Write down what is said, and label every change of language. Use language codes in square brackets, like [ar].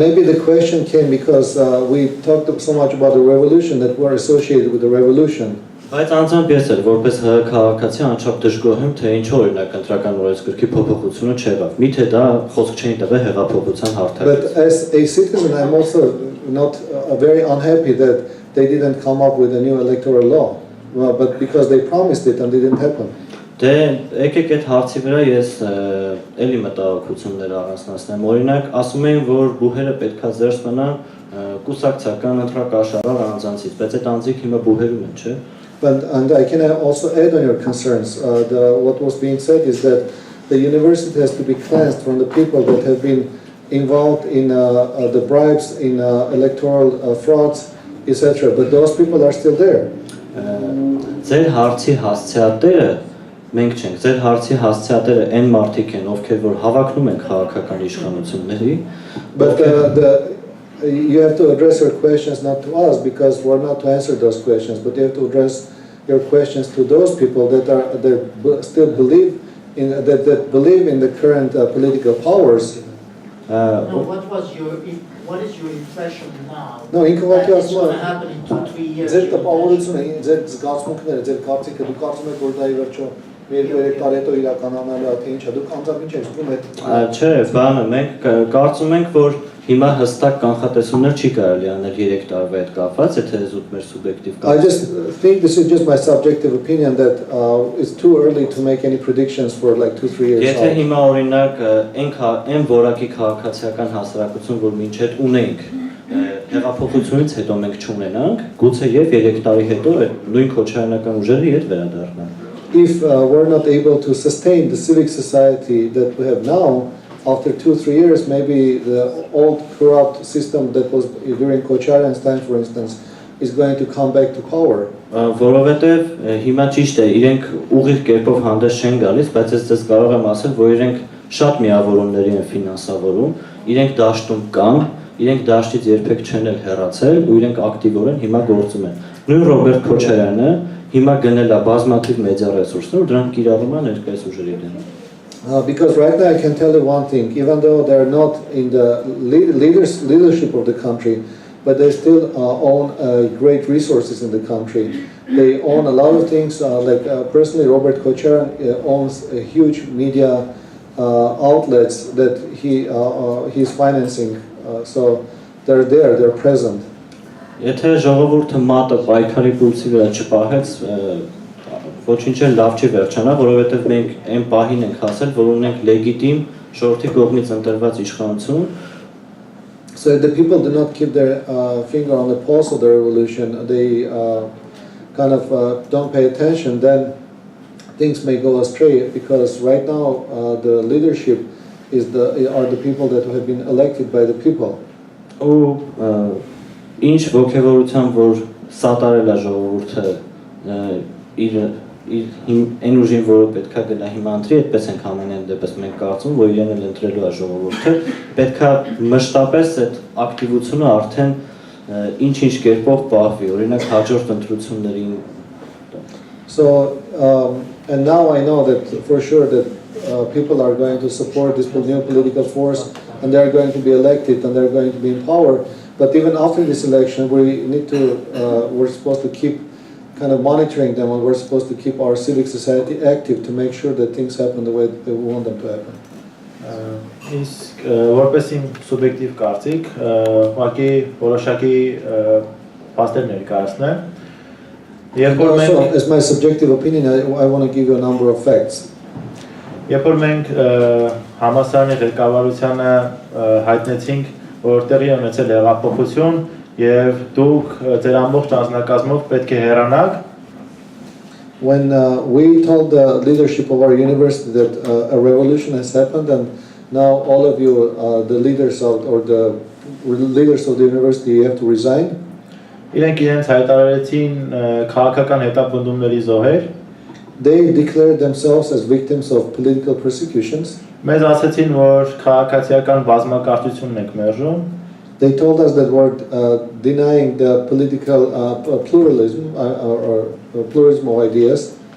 [en] Maybe the question came because we talked so much about the revolution that were associated with the revolution. [hy] Բայց անձամբ ես էլ որպես քաղաքացի անչափ դժգոհ եմ, թե ինչու օրինակ ընտրական օրենսգրքի փոփոխությունը չեղավ։ Միթե դա խոսք չէին տվել հեղափոխության հարթակից։ [en] But as a citizen, I'm also not very unhappy that they didn't come up with a new electoral law. but because they promised it and it didn't happen. [hy] Դե եկեք այդ հարցի վրա ես էլի մտահոգություններ առանձնացնեմ։ Օրինակ, ասում էին, որ բուհերը պետքա զերծ մնան կուսակցական ընտրակաշարար անձանցից, բայց այդ անձիկ հիմա բուհերում են, չէ՞։ [en] And I can also add on your concerns. What was being said is that the university has to be cleansed from the people that have been involved in the bribes, in electoral frauds, etc. But those people are still there. [hy] Ձեր հարցի հասցեատերը մենք չենք, ձեր հարցի հասցեատերը այն մարդիկ են, ովքեր որ հավակնում են քաղաքական իշխանությունների, [en] But you have to address your questions not to us because we're not to answer those questions, but you have to address your questions to those people that still believe in that believe in the current political powers. No, what is your impression now? No, It's going to happen in 2-3 years. [hy] Ձեր տպավորությունը, ձեր զգացմունքները, ձեր կարծիքը, դուք կարծում եք որ դա ի վերջո 2-3 տարի հետո իրականանալու է, թե ինչ է, դուք անձամբ ինչ եք զգում այդ։ Չէ, բանը մենք կարծում ենք, որ հիմա հստակ կանխատեսումներ չի կարելի անել 3 տարվա հետ կապված, եթե զուտ մեր սուբյեկտիվ [en] I just think this is just my subjective opinion that it's too early to make any predictions for like 2-3 years. [hy] Եթե հիմա օրինակ այն որակի քաղաքացիական հասարակություն, որ մինչև ունենք, հեղափոխությունից հետո մենք չունենանք, գուցե եւ 3 տարի հետո այդ նույն քոչարանական ուժերի հետ վերադառնան։ [en] If we're not able to sustain the civic society that we have now, after 2-3 years, maybe the old corrupt system that was during Kocharyan's time, for instance, is going to come back to power. [hy] Որովհետև հիմա ճիշտ է, իրենք ուղիղ կերպով հանդես չեն գալիս, բայց ես ձեզ կարող եմ ասել, որ իրենք շատ միավորումների են ֆինանսավորում, իրենք դաշտում կան, իրենք դաշտից երբեք չեն էլ հեռացել ու իրենք ակտիվորեն հիմա գործում են։ Նույն Ռոբերտ Քոչարյանը հիմա գնել է բազմաթիվ մեդիա ռեսուրսներ, դրանք կիրառում են ներկայիս ուժերի դեմ։ [en] Because right now I can tell you one thing, even though they're not in the leadership of the country, but they still own great resources in the country. They own a lot of things, personally Robert Kocharyan owns a huge media outlets that he's financing, so they're there, they're present. [hy] Եթե ժողովուրդը մատը պայքարի պուլսի վրա չպահեց, ոչինչ էլ լավ չի վերջանա, որովհետև մենք այն պահին ենք հասել, որ ունենք լեգիտիմ ժողովրդի կողմից ընտրված իշխանություն. [en] So the people do not keep their finger on the pulse of the revolution, they kind of don't pay attention, then things may go astray because right now the leadership are the people that have been elected by the people. [hy] Ու ինչ ոգևորությամբ որ սատարել է ժողովուրդը իր այն ուժին, որը պետքա գնա հիմա ընտրի, այդպես ենք ամենայն դեպս մենք կարծում, որ իրեն էլ ընտրելու է ժողովուրդը, պետքա մշտապես այդ ակտիվությունը արդեն ինչ-ինչ կերպով պահվի, օրինակ հաջորդ ընտրություններին. [en] So, and now I know that for sure that people are going to support this new political force and they are going to be elected and they're going to be in power. But even after this election, we're supposed to keep kind of monitoring them, and we're supposed to keep our civic society active to make sure that things happen the way that we want them to happen. [hy] Իսկ որպես իմ սուբյեկտիվ կարծիք, ուղղակի որոշակի փաստեր ներկայացնեմ։ [en] Also, as my subjective opinion, I want to give you a number of facts. [hy] Երբ որ մենք համասարանի ղեկավարությանը հայտնեցինք, որ տեղի ունեցել է հեղափոխություն եւ դուք ձեր ամբողջ անձնակազմով պետք է հեռանաք. [en] When we told the leadership of our university that a revolution has happened and now all of you, the leaders of the university, you have to resign. [hy] Իրենք իրենց հայտարարեցին քաղաքական հետապնդումների զոհեր. [en] They declared themselves as victims of political persecutions. [hy] Մեզ ասացին, որ քաղաքացիական բազմակարծությունն եք մերժում. [en] They told us that we're denying the political pluralism or pluralism of ideas.